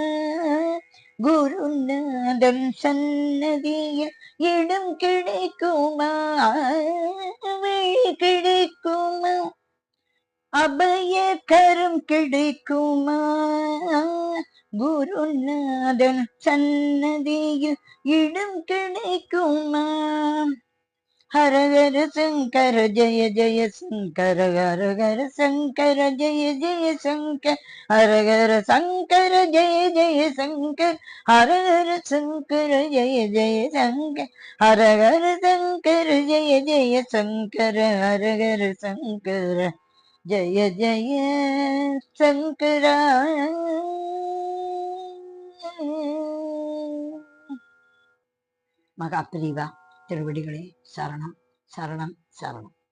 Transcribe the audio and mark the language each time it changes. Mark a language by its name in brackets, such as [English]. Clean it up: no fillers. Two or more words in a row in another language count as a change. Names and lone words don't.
[Tamil] குருநாதன் சன்னதியில் இடம் கிடைக்குமா விழி கிடைக்குமா அபயக்கரம் கிடைக்குமா குருநாதன் சன்னதியில் இடம் கிடைக்குமா [Hindi] हर हर शंकर जय जय शंकर हर हर शंकर जय जय शंकर हर हर शंकर जय जय शंकर हर हर शंकर जय जय शंकर हर हर शंकर जय जय शंकर हर हर शंकर जय जय शंकरा [Tamil] மகாபிரிவா திருவடிகளே சரணம் சரணம் [Hindi] சரணம்.